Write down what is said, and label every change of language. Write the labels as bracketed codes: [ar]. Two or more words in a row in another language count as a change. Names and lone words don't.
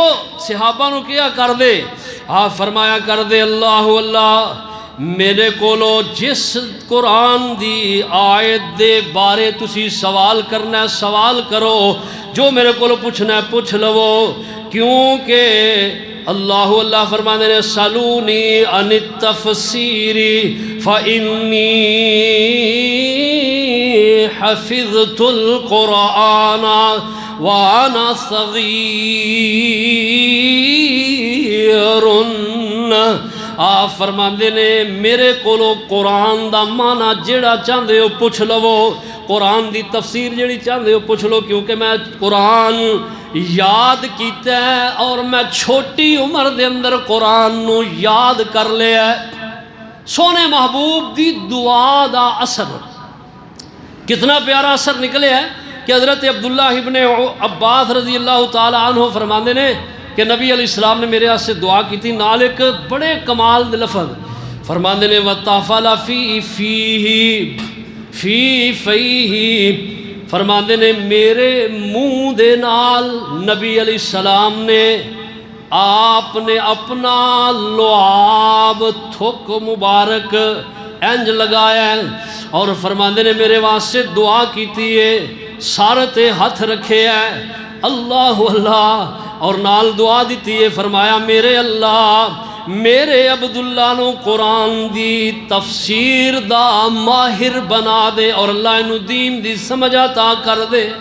[pa] صحابہ نو کیا کر دے، آپ فرمایا کر دے اللہ اللہ، میرے کولو جس قرآن دی آیت دے بارے تسی سوال کرنا ہے سوال کرو، جو میرے کولو پوچھنا ہے پوچھ لو، کیونکہ اللہ اللہ فرمانے نے [ar] سالونی عن التفسیر فإنی حفظت القرآن وانا صغیر۔ [pa] آپ فرماندے نے میرے کولو قرآن دا معنی جیڑا چاہندے ہو پوچھ لو، قرآن دی تفسیر جیڑی چاہندے ہو پوچھ لو، کیونکہ میں قرآن یاد کیتا ہے اور میں چھوٹی عمر دے اندر قرآن نو یاد کر لیا ہے۔ سونے محبوب دی دعا دا اثر کتنا پیارا اثر نکلے ہے کہ حضرت عبداللہ ابن عباس [ar] رضی اللہ تعالیٰ عنہ [pa] فرماندے نے کہ نبی علیہ السلام نے میرے ہاتھ سے دعا کی تھی، نال ایک بڑے کمال دے لفظ فرماندے نے وَتَافَلَ [ar] فِي فَيْهِ، [pa] فرماندے نے میرے منہ دے نال نبی علیہ السلام نے آپ نے اپنا لعاب تھک مبارک انج لگایا ہے، اور فرماندے نے میرے واسطے دعا کیتی ہے، سر تے ہاتھ رکھے ہے، اللہ اللہ، اور نال دعا دیتی ہے، فرمایا میرے اللہ میرے عبداللہ نو قرآن دی تفسیر دا ماہر بنا دے اور اللہ انو دین دی سمجھ عطا کر دے۔